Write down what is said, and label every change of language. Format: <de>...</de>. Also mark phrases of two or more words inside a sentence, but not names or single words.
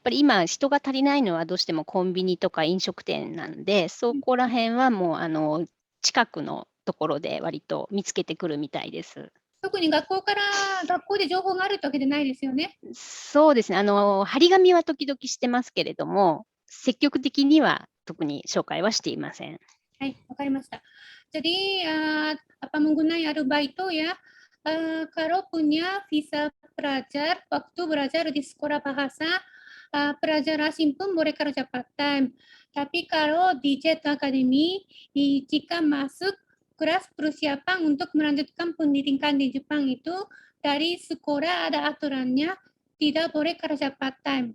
<ja>やっぱり今、人が足りないのはどうしてもコンビニとか飲食店なんで、そこら辺はもう、近くのところで割と見つけてくるみたいです。特に学校で情報があるってわけでないですよね。そうですね、張り紙は時々してますけれども、積極的には特に紹介はしていません。 Hai,わかりました。</ja> <id>Jadi apa menggunakan Arubaito ya, kalau punya visa pelajar, waktu belajar di sekolah bahasa, pelajar asing pun boleh kerja</id> <en>part time.</en> <id>Tapi kalau di JET Academy, jika masuk kelas persiapan untuk melanjutkan pendidikan di Jepang itu, dari sekolah ada aturannya, tidak boleh kerja</id> <en>part time.</en>